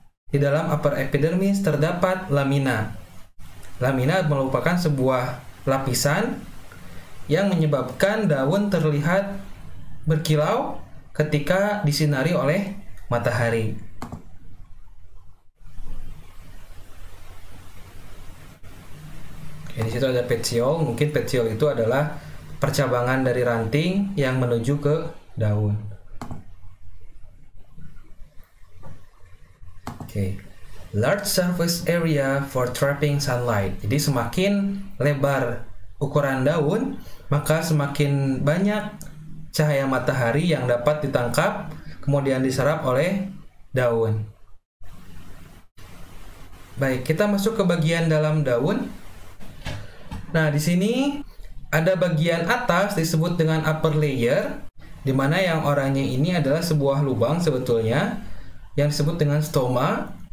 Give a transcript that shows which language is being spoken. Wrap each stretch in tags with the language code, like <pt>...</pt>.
<id>Di dalam upper epidermis terdapat lamina. Lamina merupakan sebuah lapisan yang menyebabkan daun terlihat berkilau ketika disinari oleh matahari. Di situ ada petiole. Mungkin petiole itu adalah percabangan dari ranting yang menuju ke daun. Oke.</id> <en>Large surface area for trapping sunlight.</en> <id>Jadi semakin lebar ukuran daun, maka semakin banyak cahaya matahari yang dapat ditangkap kemudian diserap oleh daun. Baik, kita masuk ke bagian dalam daun. Nah, di sini ada bagian atas disebut dengan upper layer, di mana yang oranye ini adalah sebuah lubang sebetulnya yang disebut dengan stoma.</id>